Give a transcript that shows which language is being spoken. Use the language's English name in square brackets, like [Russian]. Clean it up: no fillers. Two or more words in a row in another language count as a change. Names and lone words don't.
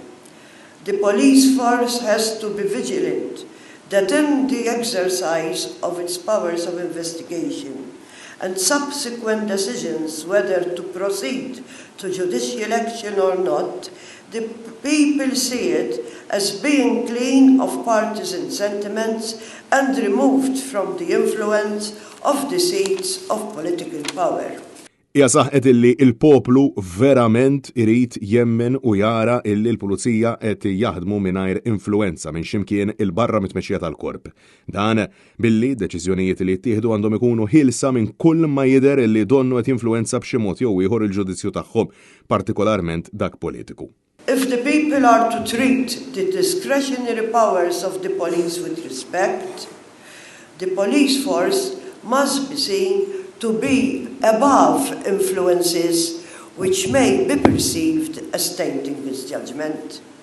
[English] The police force has to be vigilant that in the exercise of its powers of investigation and subsequent decisions whether to proceed to judicial action or not, the people see it as being clean of partisan sentiments and removed from the influence of the seats of political power. [Maltese] Hija saħqet illi il-poplu verament irid jemmen u jara illi l-pulizija qed jaħdmu mingħajr influenza minn ximkien il-barra mit-tmexxija tal-korp. Dan billi deċiżjonijiet li jittieħdu għandhom ikunu ħilsa minn kull ma jidher illi donnu qed jinfluenza b'xi mod jew ieħor il-ġudizzju tagħhom, partikolarment dak politiku. [English] If the people are to treat the discretionary powers of the police with respect, the police force must be seen to be above influences which may be perceived as tainting his judgment.